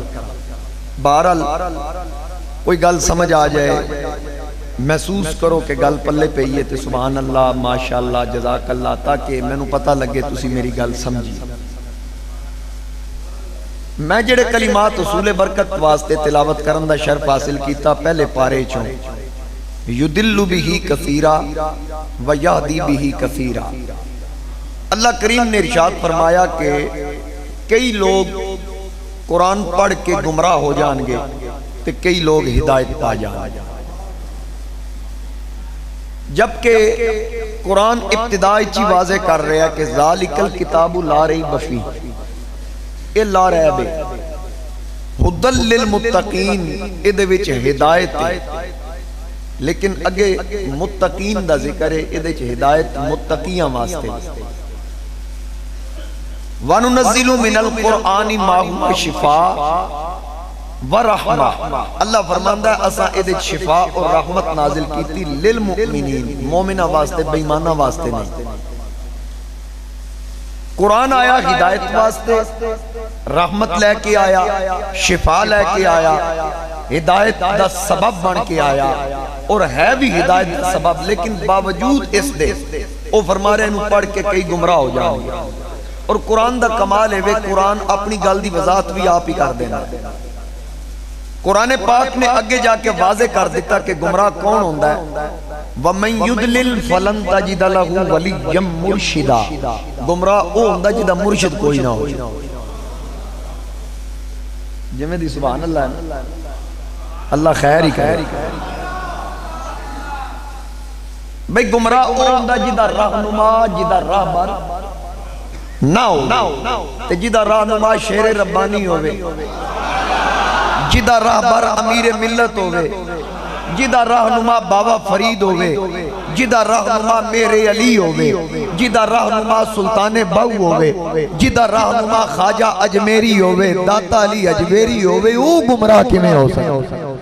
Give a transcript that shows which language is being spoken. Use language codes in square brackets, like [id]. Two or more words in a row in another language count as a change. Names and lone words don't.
[pa] بہرحال کوئی گل سمجھ آ جائے، محسوس کرو کہ گل پلے پئی ہے تو [ar] سبحان الله ما شاء الله جزاك الله, [pa] تاکہ مینوں پتا لگے تسی میری گل سمجھی. میں جیڑے کلمات اصولِ برکت واسطے تلاوت کرن دا شرف حاصل کیتا پہلے پارے چوں [ar] يضل به كثيرا ويهدي به كثيرا. [pa] اللہ کریم نے ارشاد فرمایا کہ کئی لوک قرآن پڑھ کے گمراہ ہو جائیں گے تو کئی لوک ہدایت پا جائیں گے. جبکہ قرآن ابتدا چ واضح کر رہا ہے کہ [ar] ذلك الكتاب لا ريب فيه, [pa] یہ [ar] لا ريب هدى للمتقين, [pa] ایہدے وچ ہدایت ہے. لیکن اگے متقین دا ذکر ہے، ایہدے چ ہدایت متقیاں واسطے. [ar] وننزل من القرآن ما هو شفاء ورحمة. [pa] اللہ فرماندا ہے اساں ایہدے چ شفا اور رحمت نازل کیتی [ar] للمؤمنين, [pa] مومناں واسطے، بے ایماناں واسطے نہیں. قرآن آیا ہدایت واسطے, رحمت لے کے آیا، شفا لے کے آیا، ہدایت دا سبب بن کے آیا اور ہے بھی ہدایت دا سبب. لیکن باوجود اس دے او فرما رہے انہوں پڑھ کے کئی گمراہ ہو جائیں گے. اور قرآن دا کمال ہے وے قرآن اپنی گل دی وضاحت بھی آپ ہی کر دینا. قرآن پاک نے اگے جا کے واضح کر دتا کہ گمراہ کون ہوندا ہے. [ar] ومن يضلل فلن تجد له وليا مرشدا. [pa] گمراہ وہ ہوندا جدا مرشد کوئی نہ ہو۔ جیویں دی [ar] سبحان الله [pa] ہے، اللہ خیر ہی کرے. بھائی گمراہ وہ ہوندا جدا رہنما، جدا راہبر نہ ہو، جدا رہنما شیر ربانی ہووے، جدا راہبر امیر ملت ہووے، جدا رہنما بابا فرید ہووے، جدا رہنما میرے علی ہووے، جدا رہنما سلطانِ باہو ہووے، جدا رہنما خواجہ اجمیری ہووے، داتا علی اجمیری ہووے، وہ گمراہ کیویں ہو سکدا.